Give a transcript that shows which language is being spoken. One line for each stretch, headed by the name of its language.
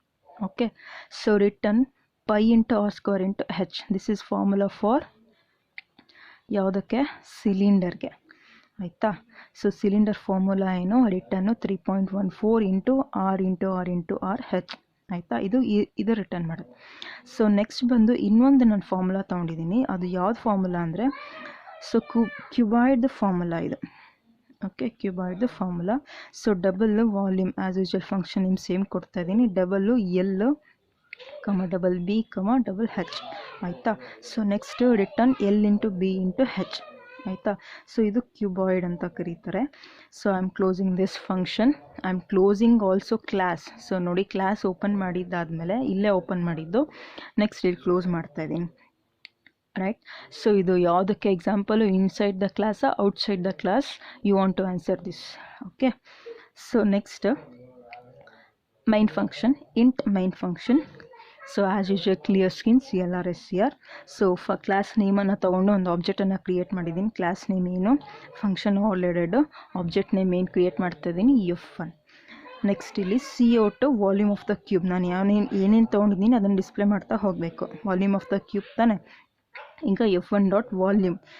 English: okay, so written pi into r square into h. this is formula for
Kannada: ಯಾವುದಕ್ಕೆ, ಸಿಲಿಂಡರ್ಗೆ. ಆಯಿತಾ. So cylinder formula ಏನು, return 3.14 into R into R into R ಹೆಚ್. ಆಯಿತಾ, ಇದು return ಮಾಡೋದು. So next ಬಂದು ಇನ್ನೊಂದು ನಾನು ಫಾರ್ಮುಲಾ ತೊಗೊಂಡಿದ್ದೀನಿ. ಅದು ಯಾವ್ದು ಫಾರ್ಮುಲಾ ಅಂದರೆ, ಸೊ ಕ್ಯೂಬಾಯ್ಡ್ ಫಾರ್ಮುಲಾ ಇದು. Okay, cuboid formula. So double volume
English: as usual
Kannada: function ನಿಮ್ಗೆ ಸೇಮ್ ಕೊಡ್ತಾ ಇದ್ದೀನಿ. Double L double B double ಹೆಚ್. ಆಯಿತಾ. So next return L into B into H. ಆಯಿತಾ. ಸೊ ಇದು ಕ್ಯೂಬಾಯ್ಡ್ ಅಂತ ಕರೀತಾರೆ.
English: So I am closing this function. I am closing also class.
Kannada: So ನೋಡಿ, class open ಮಾಡಿದ್ದಾದಮೇಲೆ ಇಲ್ಲೇ ಓಪನ್ ಮಾಡಿದ್ದು, ನೆಕ್ಸ್ಟ್ ಇಲ್ಲಿ close ಮಾಡ್ತಾ ಇದ್ದೀನಿ. ರೈಟ್. ಸೊ ಇದು ಯಾವುದಕ್ಕೆ example,
English: Inside the class, outside the class, you want to answer this. Okay. So next main function, int main function. So as usual clear screens CLR.
Kannada: So for class name ಅನ್ನು ತಗೊಂಡು ಒಂದು ಆಬ್ಜೆಕ್ಟನ್ನು create ಮಾಡಿದ್ದೀನಿ. Class name ಏನು, function already object name ಏನು create ಮಾಡ್ತಾ ಇದ್ದೀನಿ, F1. Next ಇಲ್ಲಿ CO2 volume of the cube. ನಾನು ಏನೇನು ತೊಗೊಂಡಿದ್ದೀನಿ ಅದನ್ನು ಡಿಸ್ಪ್ಲೇ ಮಾಡ್ತಾ ಹೋಗಬೇಕು. ವಾಲ್ಯೂಮ್ ಆಫ್ ದ ಕ್ಯೂಬ್ ತಾನೆ. ಈಗ F1 ಡಾಟ್ ವಾಲ್ಯೂಮ್.